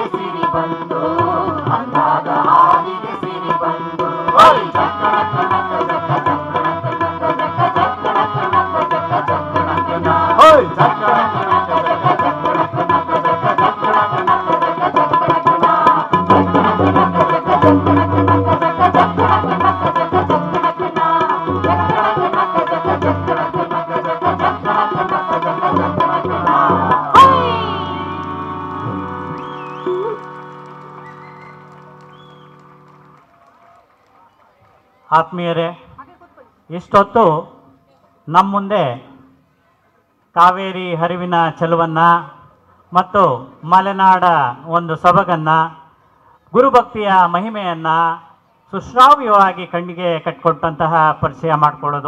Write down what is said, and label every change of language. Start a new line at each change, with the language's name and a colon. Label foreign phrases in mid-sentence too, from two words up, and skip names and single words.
Kannada: ಸಿರಿ ಬಂದು ಅಂದಾದ ಹಾದಿಗೆ ಸಿರಿ ಬಂದು ಹೋಯ್ ಜಕ್ಕಣಕ ನಕ್ಕ ಜಕ್ಕ ಜಕ್ಕಣಕ ನಕ್ಕ ಜಕ್ಕ ಜಕ್ಕಣಕ ನಕ್ಕ ಜಕ್ಕ ಜಕ್ಕಣಕ ಹೋಯ್ ಜಕ್ಕಣಕ ನಕ್ಕ ಜಕ್ಕ ಜಕ್ಕಣಕ ನಕ್ಕ ಜಕ್ಕ ಜಕ್ಕಣಕ ನಕ್ಕ ಜಕ್ಕ ಜಕ್ಕಣಕ ಜಕ್ಕಣಕ ನಕ್ಕ ಜಕ್ಕ ಜಕ್ಕಣಕ ನಕ್ಕ ಜಕ್ಕ ಜಕ್ಕಣಕ ನಕ್ಕ ಜಕ್ಕ ಜಕ್ಕಣಕ ಜಕ್ಕಣಕ ನಕ್ಕ ಜಕ್ಕ ಜಕ್ಕಣಕ ನಕ್ಕ ಜಕ್ಕ ಜಕ್ಕಣಕ ನಕ್ಕ ಜಕ್ಕ ಜಕ್ಕಣಕ ಆತ್ಮೀಯರೇ, ಇಷ್ಟೊತ್ತು ನಮ್ಮ ಮುಂದೆ ಕಾವೇರಿ ಹರಿವಿನ ಚೆಲುವನ್ನು ಮತ್ತು ಮಲೆನಾಡ ಒಂದು ಸೊಬಗನ್ನು ಗುರುಭಕ್ತಿಯ ಮಹಿಮೆಯನ್ನು ಸುಶ್ರಾವ್ಯವಾಗಿ ಕಣ್ಣಿಗೆ ಕಟ್ಟಿಕೊಟ್ಟಂತಹ ಪರಿಚಯ ಮಾಡಿಕೊಳ್ಳೋದು.